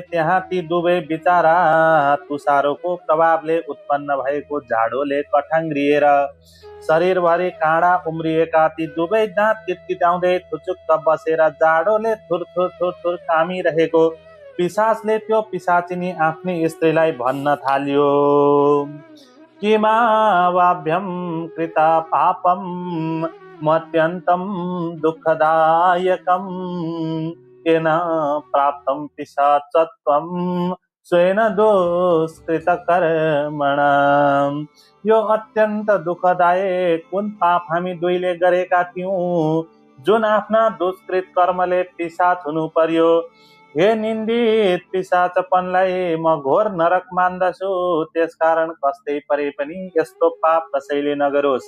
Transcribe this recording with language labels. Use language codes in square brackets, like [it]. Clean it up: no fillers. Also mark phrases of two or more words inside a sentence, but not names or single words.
[ne] त्यहाँ ती दुवै बिचारा तुषारोको प्रभावले उत्पन्न भएको जाडोले कठाङ्ग्रिएर शरीरभरि काँडा उम्रिएका ती दुवै दाँत किटकिटाउँदै थुचुक्क बसेर जाडोले थुर कामिरहेको पिशाचले त्यो पिशाचिनी आफ्नी स्त्रीलाई भन्न थाल्यो, [sa] किमावाभ्यं कृता पापं मत्यन्तं दुःखदायकं केन प्राप्तं पिशाचत्वं स्वेन दुष्कृतकर्मणा। [ne] यो अत्यन्त दुःखदायक कुन पाप हामी दुईले गरेका थियौं जुन आफ्ना दुष्कृत कर्मले पिशाच हुनु पर्यो। हे निन्दित पिशाचपनलाई म घोर नरक मान्दछु। त्यसकारण कस्तै परे पनि यस्तो पाप कसैले नगरोस्।